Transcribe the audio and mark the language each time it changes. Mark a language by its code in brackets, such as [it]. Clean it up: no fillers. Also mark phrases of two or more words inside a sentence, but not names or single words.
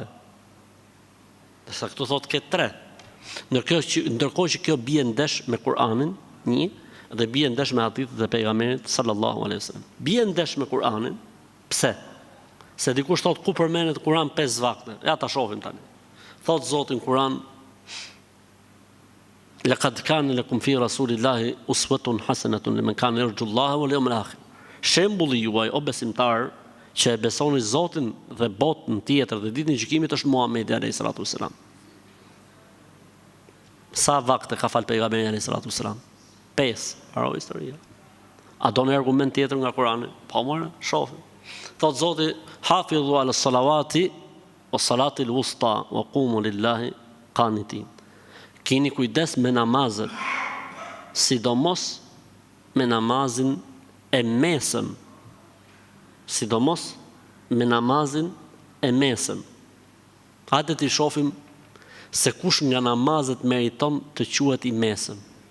[sq] Dërsa këtu thotë ke 3. Ndërkohë që kjo bie ndesh me Kur'anin, një, dhe bie ndesh me hadithet e pejgamberit [ar] صلى الله عليه وسلم. [sq] Bie ndesh me Kur'anin, pse? Se dikush thotë ku përmendet Kur'an 5 vakte. Ja ta shohim tani. Thotë Zoti në Kur'an: [ar] "لقد كان لكم في رسول الله أسوة حسنة لمن كان يرجو الله واليوم الآخر." [sq] Shembulli juaj, o besimtar, që e besoni Zotin dhe botën tjetër dhe ditën e gjykimit është Muhamedi [ar] عليه الصلاة والسلام. [sq] Sa vakte ka fal pejgamberi [ar] عليه الصلاة والسلام? [sq] 5, haro historia. A do në argument tjetër nga Kurani? Po more, shohim. Thot Zoti: [ar] "حافظوا على الصلوات والصلاة الوسطى وقوموا لله قانتين." [sq] Kini kujdes me namazet, sidomos me namazin e mesëm, sidomos me namazin e mesëm. Hajde t'i shohim se kush nga namazet meriton të quhet i mesëm.